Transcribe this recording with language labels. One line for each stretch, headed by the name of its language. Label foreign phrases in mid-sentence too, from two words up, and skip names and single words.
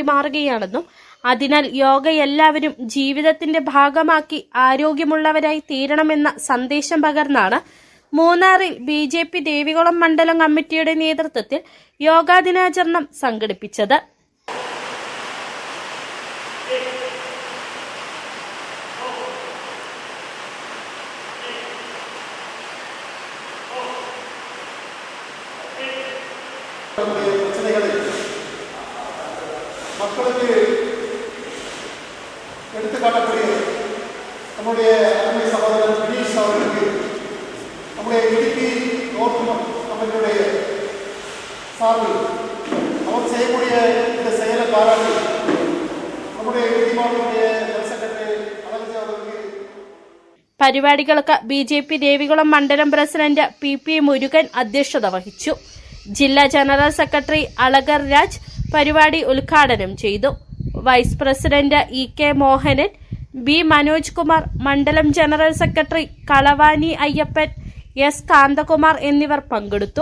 Malayalam: മാറുകയാണെന്നും അതിനാൽ യോഗ എല്ലാവരും ജീവിതത്തിന്റെ ഭാഗമാക്കി ആരോഗ്യമുള്ളവരായി തീരണമെന്ന സന്ദേശം പകർന്നാണ് മൂന്നാറിൽ BJP ദേവികുളം മണ്ഡലം കമ്മിറ്റിയുടെ നേതൃത്വത്തിൽ യോഗാ ദിനാചരണം സംഘടിപ്പിച്ചത്.
Tamil: പ്രശ്നങ്ങളിൽ மக்களுக்கு எடுத்துக்காட்டக்கூடிய நம்முடைய அருமை சகோதரர் தினேஷ் அவர்களுக்கு நம்முடைய இடுக்கி
English: government companyயுடைய
Tamil: சார்பில் அவர் செய்யக்கூடிய இந்த செயலை பாராட்டி நம்முடைய இடுக்கி மாவட்டத்துடைய
English: general secretary
Tamil: அழகர் அவர்களுக்கு
Malayalam: പരിപാടികൾക്ക് BJP ദേവികുളം മണ്ഡലം പ്രസിഡന്റ് PP മുരുകൻ അധ്യക്ഷത വഹിച്ചു. ജില്ലാ
English: general secretary
Malayalam: അളകർ രാജ് പരിപാടി ഉദ്ഘാടനം ചെയ്തു.
English: vice president
Malayalam: EK മോഹനൻ, B മനോജ് കുമാർ, മണ്ഡലം
English: general secretary
Malayalam: കളവാനി അയ്യപ്പൻ, S കാന്തകുമാർ എന്നിവർ പങ്കെടുത്തു.